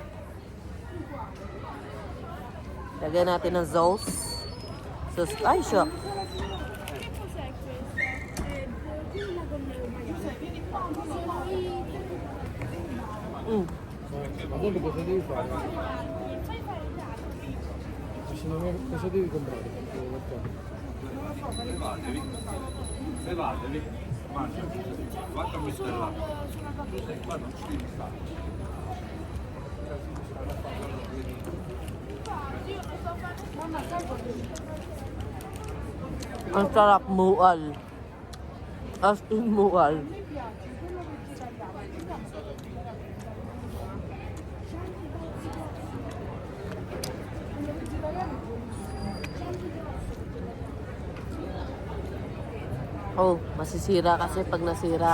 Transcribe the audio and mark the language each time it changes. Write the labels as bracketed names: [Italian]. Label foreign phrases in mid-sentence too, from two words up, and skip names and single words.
[Filipino] Lagyan natin ng sauce. Ay, shock. [Italian] Guarda cosa devi fare? Cosa devi comprare? Levatevi, mangia, guarda questo è là. Qua non ci devi stare. [Filipino] Ang sarap, mual. [English] As in [Filipino] mual. Oh, masisira kasi pag nasira.